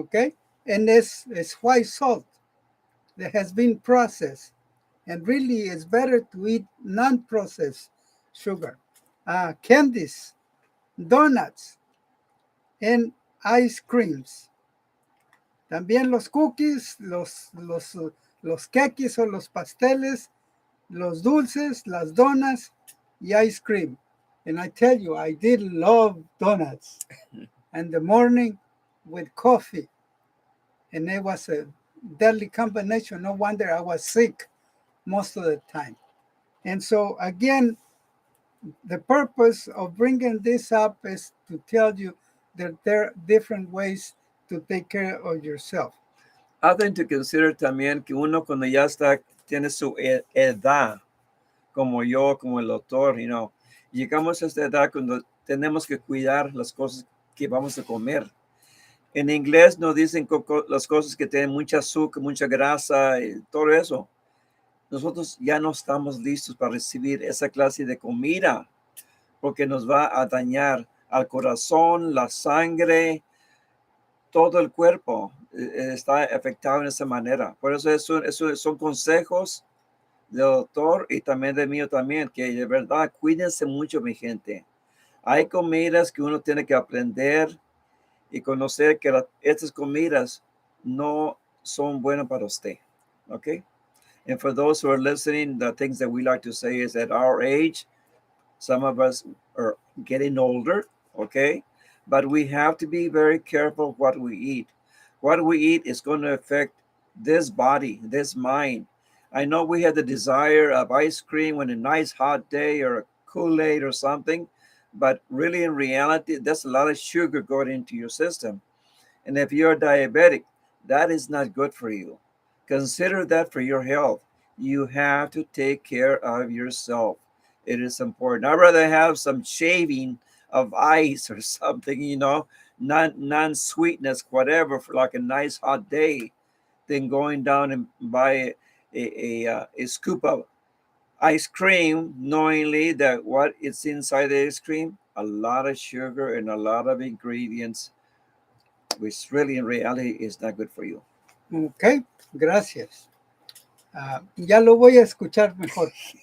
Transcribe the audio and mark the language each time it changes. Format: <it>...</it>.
<en>Okay? And it's white salt that has been processed. And really, it's better to eat non-processed sugar. Candies, donuts, and ice creams.</en> <es>También los cookies, los kekis o los pasteles, los dulces, las donas, y ice cream.</es> <en>And I tell you, I did love donuts. And the morning with coffee. And it was a deadly combination. No wonder I was sick most of the time. And so again, the purpose of bringing this up is to tell you that there are different ways to take care of yourself.</en> <es>Hacen</es> <en>to consider</en> <es>también que uno cuando ya tiene su edad, como yo, como el doctor, llegamos a esta edad cuando tenemos que cuidar las cosas que vamos a comer. En inglés nos dicen las cosas que tienen mucha azúcar, mucha grasa y todo eso. Nosotros ya no estamos listos para recibir esa clase de comida porque nos va a dañar al corazón, la sangre, todo el cuerpo está afectado en esa manera. Por eso son consejos del doctor y también de mío también, que de verdad cuídense mucho, mi gente. Hay comidas que uno tiene que aprender y conocer que estas comidas no son buenas para usted.</es> <en>Okay? And for those who are listening, the things that we like to say is at our age, some of us are getting older, okay? But we have to be very careful what we eat. What we eat is going to affect this body, this mind. I know we have the desire of ice cream on a nice hot day or a Kool-Aid or something, but really in reality, there's a lot of sugar going into your system. And if you're diabetic, that is not good for you. Consider that for your health. You have to take care of yourself. It is important. I'd rather have some shaving of ice or something, non-sweetness, whatever, for like a nice hot day, than going down and buy a scoop of ice cream, knowingly that what is inside the ice cream, a lot of sugar and a lot of ingredients, which really in reality is not good for you.</en> <es>Okay, gracias. Ya lo voy a escuchar mejor.</es>